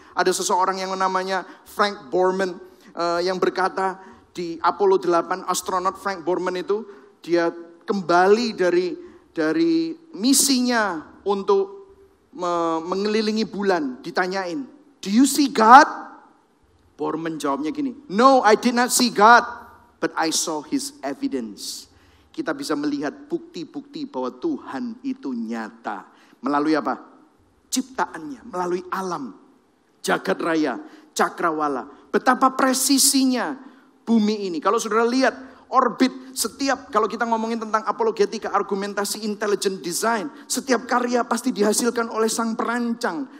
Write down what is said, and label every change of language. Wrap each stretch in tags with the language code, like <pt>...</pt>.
<id>Ada seseorang yang namanya Frank Borman yang berkata di Apollo 8, astronot Frank Borman itu dia kembali dari misinya untuk mengelilingi bulan. Ditanyain,</id> <en>"Do you see God?" Borman</en> <id>jawabnya gini,</id> <en>"No, I did not see God, but I saw His evidence."</en> <id>Kita bisa melihat bukti-bukti bahwa Tuhan itu nyata. Melalui apa? Ciptaannya, melalui alam, jagat raya, cakrawala. Betapa presisinya bumi ini. Kalau saudara lihat orbit setiap, kalau kita ngomongin tentang apologetika, argumentasi intelligent design, setiap karya pasti dihasilkan oleh sang perancang.</id>